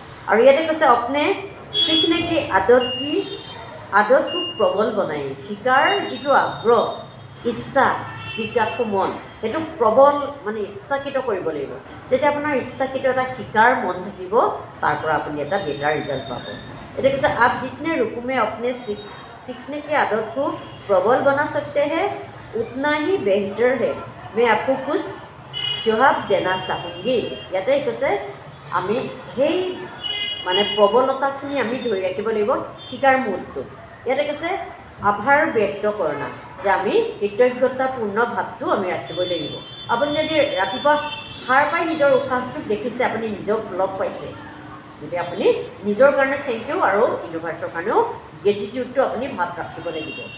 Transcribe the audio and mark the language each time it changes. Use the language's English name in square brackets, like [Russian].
[Assamese] আৰু ইয়াতে কৈছে [Hindi] আপনে सीखने की आदत को प्रबल बनाई, [Assamese] শিকাৰ যিটো আগ্ৰহ, ইচ্ছা, জিজ্ঞাসু মন, সেইটো প্ৰবল মানে ইচ্ছাকৃত কৰিব লাগিব। যেতিয়া আপোনাৰ ইচ্ছাকৃত এটা শিকাৰ মন থাকিব, তাৰ পৰা আপুনি এটা বেটাৰ ৰিজাল্ট পাব। এটা কৈছে [Hindi] आप जितने रूप में अपने सीखने की आदत को प्रबल बना सकते हैं उतना ही बेहतर है। मैं आपको कुछ जवाब देना चाहूँगी। [Assamese] ইয়াতে কৈছে আমি সেই মানে প্ৰবলতাখিনি আমি ধৰি ৰাখিব লাগিব শিকাৰ মুহূৰ্তটো। ইয়াতে কৈছে [Hindi] আভাৰ ব্যক্ত কৰনা, [Assamese] যে আমি কৃতজ্ঞতাপূৰ্ণ ভাৱটো আমি ৰাখিবই লাগিব। আপুনি যদি ৰাতিপুৱা সাৰ পাই নিজৰ উশাহটোক দেখিছে, আপুনি নিজক লগ পাইছে, গতিকে আপুনি নিজৰ কাৰণে থেংক ইউ আৰু ইউনিভাৰ্চৰ কাৰণেও গ্ৰেটিটিউডটো আপুনি ভাৱ ৰাখিব লাগিব।